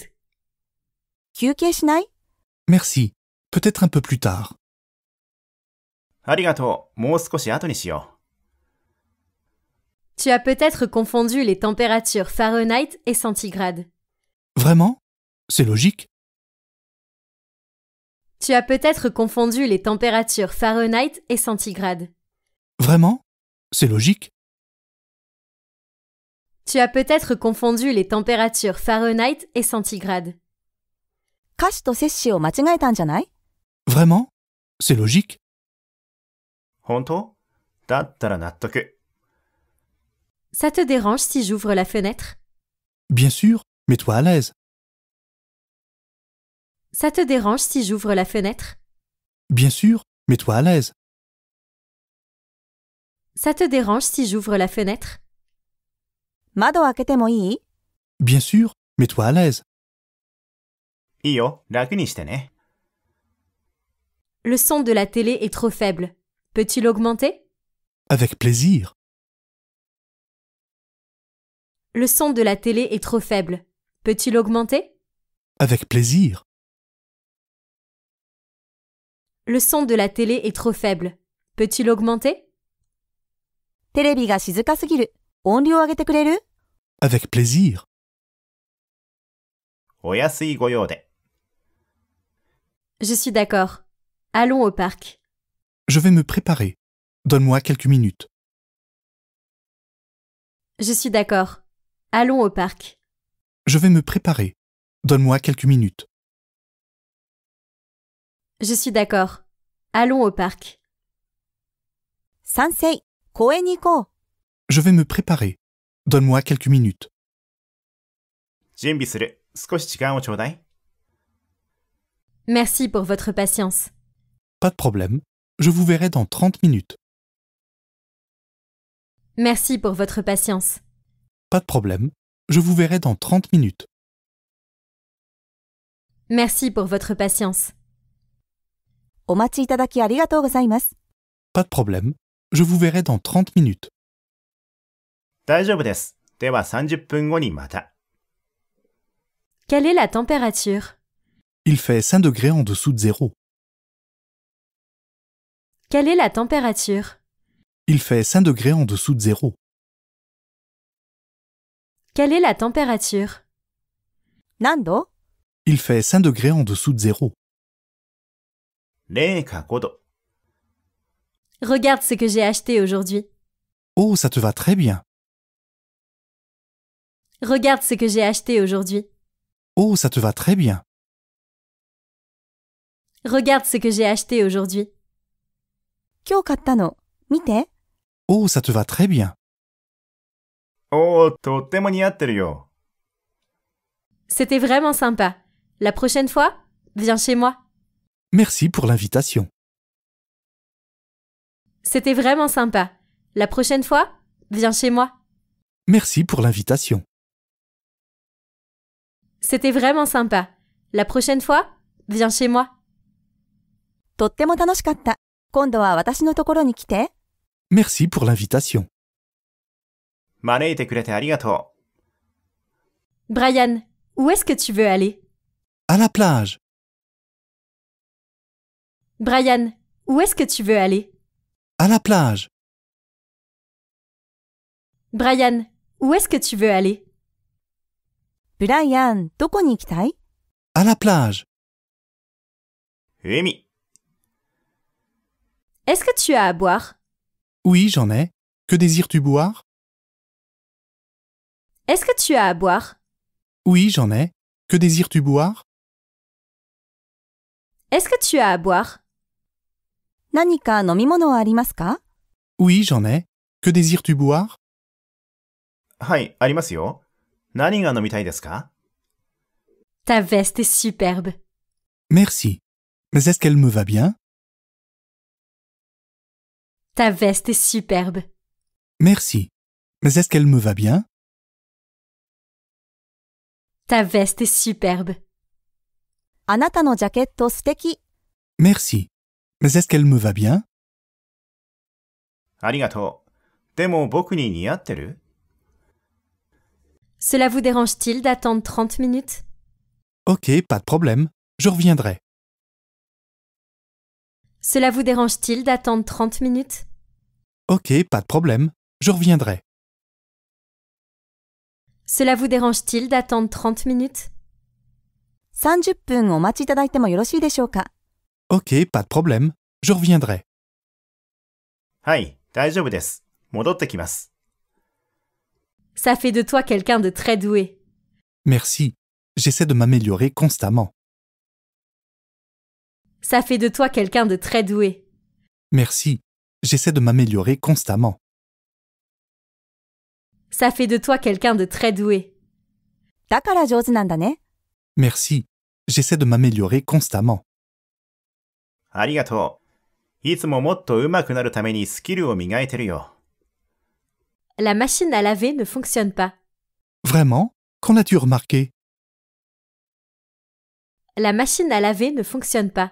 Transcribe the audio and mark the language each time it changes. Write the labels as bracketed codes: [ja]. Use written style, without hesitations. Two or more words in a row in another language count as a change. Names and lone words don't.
[ja] 休憩しない？ [fr] Merci, peut-être un peu plus tard. [ja] ありがとう。もう少し後にしよう。 [fr] Tu as peut-être confondu les températures Fahrenheit et centigrades. Vraiment? C'est logique. Tu as peut-être confondu les températures Fahrenheit et centigrades. Vraiment? C'est logique. Tu as peut-être confondu les températures Fahrenheit et centigrades. [ja] 歌詞と摂氏を間違えたんじゃない？ [fr] Vraiment? C'est logique. [ja] 本当？だったら納得。 [fr] Ça te dérange si j'ouvre la fenêtre? Bien sûr, mets-toi à l'aise. Ça te dérange si j'ouvre la fenêtre? Bien sûr, mets-toi à l'aise. Ça te dérange si j'ouvre la fenêtre? [ja] 窓を開けてもいい？ [fr] Bien sûr, mets-toi à l'aise. [ja] いいよ、楽にしてね。 [fr] Le son de la télé est trop faible. Peux-tu l'augmenter? Avec plaisir. Le son de la télé est trop faible. Peux-tu l'augmenter? Avec plaisir. Le son de la télé est trop faible. Peux-tu l'augmenter? [ja] テレビが静かすぎる。音量上げてくれる？ [fr] Avec plaisir. [ja] お安いご用で。 [fr] Je suis d'accord. Allons au parc. Je vais me préparer. Donne-moi quelques minutes. Je suis d'accord. Allons au parc. Je vais me préparer. Donne-moi quelques minutes. Je suis d'accord. Allons au parc. [ja] 賛成。公園に行こう。 [fr] Je vais me préparer. Donne-moi quelques minutes. [ja] 準備する。少し時間をちょうだい。 [fr] Merci pour votre patience. Pas de problème. Je vous verrai dans 30 minutes. Merci pour votre patience. Pas de problème. Je vous verrai dans 30 minutes. Merci pour votre patience. [ja] お待ちいただきありがとうございます。 [fr] Pas de problème. Je vous verrai dans 30 minutes. [ja] 大丈夫です。では30分後にまた。 [fr] Quelle est la température? Il fait 5 degrés en dessous de zéro. Quelle est la température? Il fait 5 degrés en dessous de zéro. Quelle est la température? [ja] 何度？ [fr] Il fait 5 degrés en dessous de zéro. [ja] 0 か5度。 [fr] Regarde ce que j'ai acheté aujourd'hui. Oh, ça te va très bien. Regarde ce que j'ai acheté aujourd'hui. Oh, ça te va très bien. Regarde ce que j'ai acheté aujourd'hui. [ja] 今日買ったの。見て。 [fr] Oh, ça te va très bien. [ja] おー、とっても似合ってるよ。 [fr] C'était vraiment sympa. La prochaine fois, viens chez moi. Merci pour l'invitation. C'était vraiment sympa. La prochaine fois, viens chez moi. Merci pour l'invitation. C'était vraiment sympa. La prochaine fois, viens chez moi. [ja] とっても楽しかった。今度は私のところに来て。 [fr] Merci pour l'invitation. [ja] 招いてくれてありがと [fr] Brian, où est-ce que tu veux aller? À la plage. Brian, où est-ce que tu veux aller? À la plage. Brian, où est-ce que tu veux aller? [ja] ブライアン、どこに行きたい？ [fr] À la plage. [ja] う。海。 [fr] Est-ce que tu as à boire? Oui, j'en ai. Que désires-tu boire? Est-ce que tu as à boire? Oui, j'en ai. Que désires-tu boire? Est-ce que tu as à boire? [ja] 何か飲み物はありますか？ [fr] Oui, j'en ai. Que désires-tu boire? [ja] はい、ありますよ。何が飲みたいですか？ [fr] Ta veste est superbe. Merci. Mais est-ce qu'elle me va bien? Ta veste est superbe. Merci. Mais est-ce qu'elle me va bien? Ta veste est superbe. [ja] あなたのジャケット素敵。 [fr] Merci. Mais est-ce qu'elle me va bien? [ja] ありがとう。でも僕に似合ってる？ [fr] Cela vous dérange-t-il d'attendre 30 minutes? Ok, pas de problème. Je reviendrai. Cela vous dérange-t-il d'attendre 30 minutes? Ok, pas de problème. Je reviendrai. Cela vous dérange-t-il d'attendre 30 minutes? [ja] 30 分お待ちいただいてもよろしいでしょうか？ [fr] Ok, pas de problème. Je reviendrai. [ja] はい、大丈夫です。戻ってきます。 [fr] Ça fait de toi quelqu'un de très doué. Merci. J'essaie de m'améliorer constamment. Ça fait de toi quelqu'un de très doué. Merci. J'essaie de m'améliorer constamment. Ça fait de toi quelqu'un de très doué. [ja] だから上手なんだね。 [fr] Merci. J'essaie de m'améliorer constamment. [ja] ありがとう。いつももっと上手くなるためにスキルを磨いてるよ。 [fr] La machine à laver ne fonctionne pas. Vraiment? Qu'en as-tu remarqué? La machine à laver ne fonctionne pas.